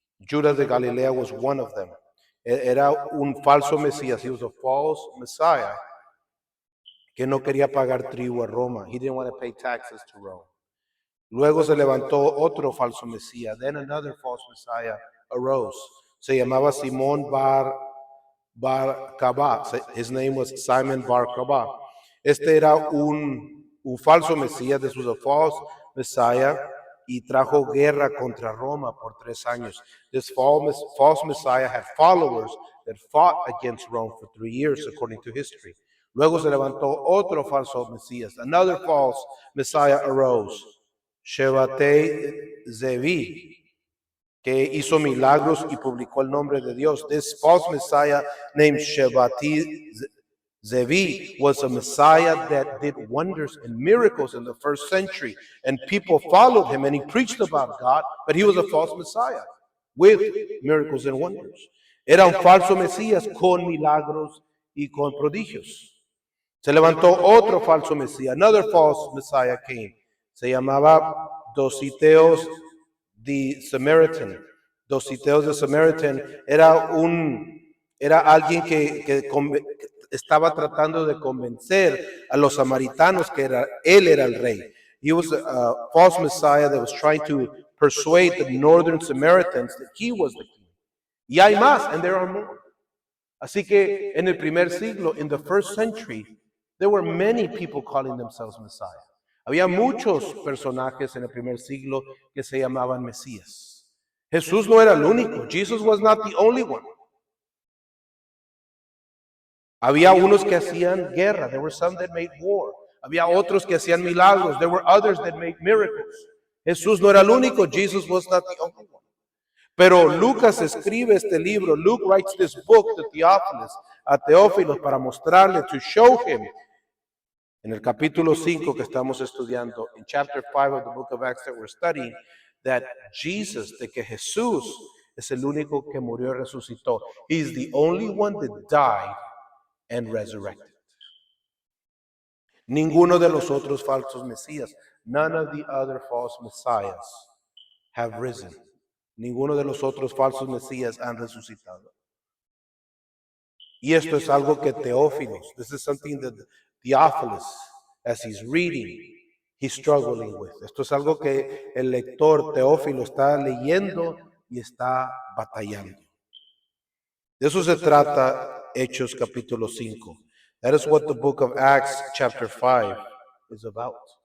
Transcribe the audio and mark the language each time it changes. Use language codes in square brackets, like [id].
[es] Judas de Galilea [en] was one of them. [es] Era un falso mesías. [en] He was a false messiah [es] que no quería pagar tributo a Roma. [en] He didn't want to pay taxes to Rome. [es] Luego se levantó otro falso mesías. [en] Then another false messiah arose. [es] Se llamaba Simón Bar Kaba. [en] His name was Simon Bar Kaba. [es] Este era un falso mesías. [en] This was a false messiah. [es] Y trajo guerra contra Roma por 3 años. [en] This false messiah had followers that fought against Rome for 3 years, according to history. [es] Luego se levantó otro falso mesías. [en] Another false messiah arose. Shevatei Zevi, [es] que hizo milagros y publicó el nombre de Dios. [en] This false messiah named Shevatei Zevi was a Messiah that did wonders and miracles in the first century, and people followed him and he preached about God, but he was a false Messiah with miracles and wonders. [es] Era un falso Mesías con milagros y con prodigios. Se levantó otro falso Mesías, [en] another false Messiah came. [es] Se llamaba Dositeos the Samaritan. Dositeos the Samaritan era alguien que estaba tratando de convencer a los samaritanos que él era el rey. [en] He was a false Messiah that was trying to persuade the northern Samaritans that he was the king. [es] Y hay más, [en] and there are more. [es] Así que en el primer siglo, [en] in the first century, there were many people calling themselves Messiah. [es] Había muchos personajes en el primer siglo que se llamaban Mesías. Jesús no era el único. [en] Jesus was not the only one. [es] Había unos que hacían guerra. [en] There were some that made war. [es] Había otros que hacían milagros. [en] There were others that made miracles. [es] Jesús no era el único. [en] Jesus was not the only one. [es] Pero Lucas escribe este libro. [en] Luke writes this book to Theophilus, [es] a Teófilo, para mostrarle, [en] to show him, [es] en el capítulo 5 que estamos estudiando, [en] in chapter 5 of the book of Acts that we're studying, that Jesus, [es] de que Jesús es el único que murió y resucitó. [en] He's the only one that died and resurrected. [es] Ninguno de los otros falsos mesías, [en] none of the other false messiahs have risen. [es] Ninguno de los otros falsos mesías han resucitado. Y esto es algo que Teófilos, [en] this is something that Theophilus, as he's reading, he's struggling with. [es] Esto es algo que el lector Teófilo está leyendo y está batallando. De eso se trata Hechos capítulo 5. [en] That is what the book of Acts chapter 5 is about.